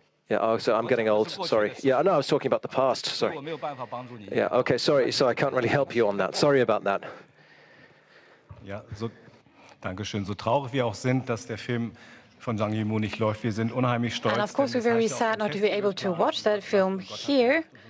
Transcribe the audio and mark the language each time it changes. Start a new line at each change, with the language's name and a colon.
English: Yeah, oh, so I'm getting old, sorry. Yeah, I know I was talking about the past, sorry. Yeah, okay, sorry, so I can't really help you on that. Sorry about that.
German: Ja, Dankeschön. So traurig wir auch sind, dass der Film von Zhang Yimou nicht läuft, wir sind unheimlich stolz.
English: And of course, we're very sad not to be able to watch that film here.